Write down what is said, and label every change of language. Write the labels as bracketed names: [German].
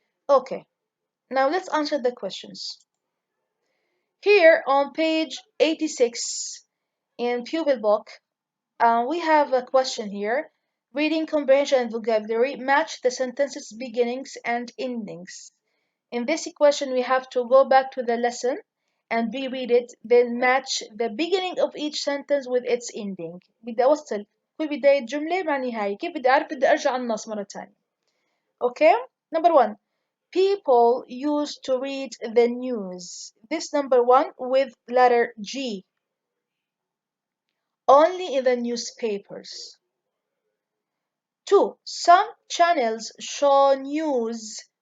[English] Okay, now let's answer the questions. Here on page 86 in Pupil book, we have a question here. Reading comprehension and vocabulary match the sentences beginnings and endings. In this equation, we have to go back to the lesson and reread it, then match the beginning of each sentence with its ending. [Arabic] بدي أوصل كل بداية جملة مع نهاية. كيف بدي أعرف؟ بدي أرجع النص مرة تانية. [English] Okay? Number one. People used to read the news. This number one with letter G. Only in the newspapers. Two. Some channels show news.